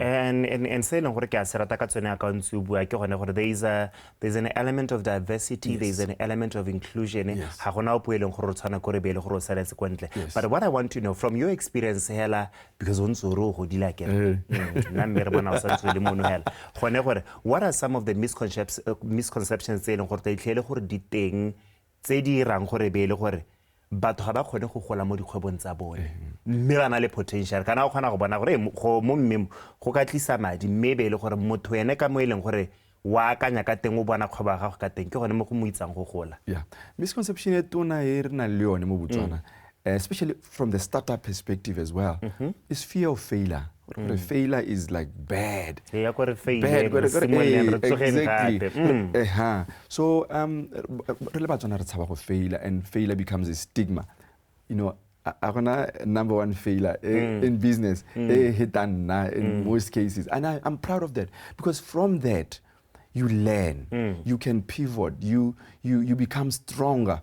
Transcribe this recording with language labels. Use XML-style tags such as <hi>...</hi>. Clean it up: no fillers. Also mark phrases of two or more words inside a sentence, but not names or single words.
<en>And saying there's an element of diversity, yes, there's an element of inclusion. Yes. But what I want to know from your experience, because what are some of the misconceptions</en> <tn>batho ga ba kgone go gola mo dikgwebong tsa bone mme ba na le potential kana o kgona go bona gore mo mmemo go ka tlisa madi mme be le gore motho ene ka mo eleng gore wa akanya ka teng o bona kgwebo ga go ka teng ke gone mo go mo itsang go gola. Yeah, misconception e tona e re na le yone mo Botswana,</tn> <en>especially from the startup perspective as well, is fear of failure. Failure is like bad. Exactly. So failure, and failure becomes a stigma. You know, number one failure in business, in most cases, and I'm proud of that, because from that you learn, you can pivot, you become stronger.</en>